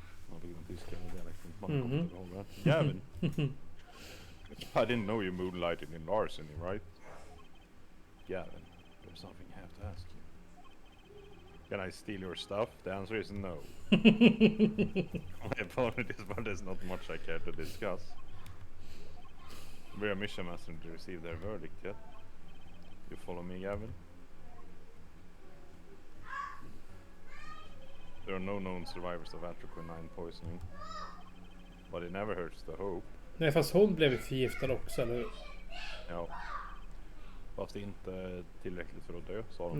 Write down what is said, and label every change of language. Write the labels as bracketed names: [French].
[Swedish] Ja, på grund av tyska dialekten. Man kommer inte ihåg det. [English] Gavin. I didn't know you moonlighted in larceny, right? Gavin, there's something I have to ask you. Can I steal your stuff? The answer is no. My apologies, but there's not much I care to discuss. We're a mission messenger to receive their verdict yet. You follow me, Gavin? There are no known survivors of atroquinine poisoning. But it never hurts to hope. [Swedish] Nej, fast hon blev förgiftad också, eller hur? Ja. Fast inte tillräckligt för att dö, sa de.